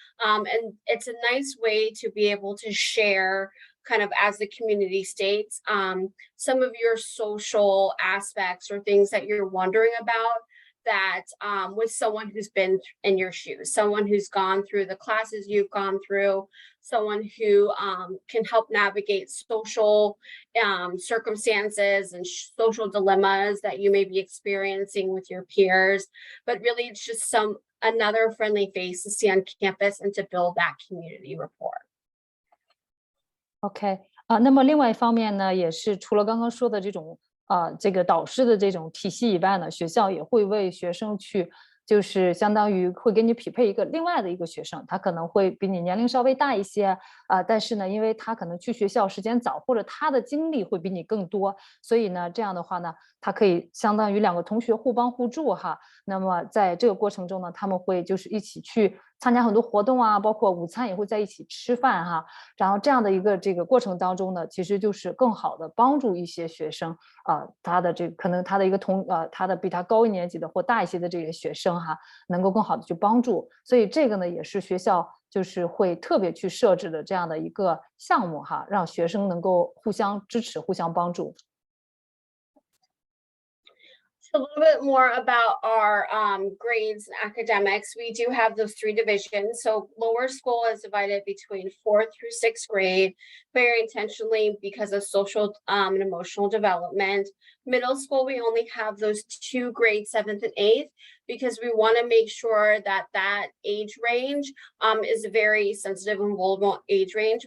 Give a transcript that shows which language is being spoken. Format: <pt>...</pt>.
<en>And it's a nice way to be able to share kind of as the community states, some of your social aspects or things that you're wondering about that with someone who's been in your shoes, someone who's gone through the classes you've gone through, someone who can help navigate social circumstances and social dilemmas that you may be experiencing with your peers. But really, it's just another friendly face to see on campus and to build that community rapport.</en> <zh>OK 那么另外一方面呢，也是除了刚刚说的这种这个导师的这种体系以外呢，学校也会为学生去，就是相当于会给你匹配另外的一个学生，他可能会比你年龄稍微大一些但是呢，因为他可能去学校时间早，或者他的经历会比你更多，所以呢，这样的话呢，他可以相当于2个同学互帮互助哈。那么在这个过程中呢，他们会就是一起去参加很多活动包括午餐也会在一起吃饭哈。然后这样的一个这个过程当中呢，其实就是更好的帮助一些学生他的可能他的一个他的比他高一年级的或大一些的这些学生哈，能够更好的去帮助。所以这个呢，也是学校就是会特别去设置的这样的一个项目哈，让学生能够互相支持、互相帮助。</zh> <en>A little bit more about our grades and academics. We do have those 3 divisions. So lower school is divided between 4th through 6th grade, very intentionally because of social and emotional development. Middle school, we only have those 2 grades, 7th and 8th, because we want to make sure that age range is a very sensitive and vulnerable age range.</en>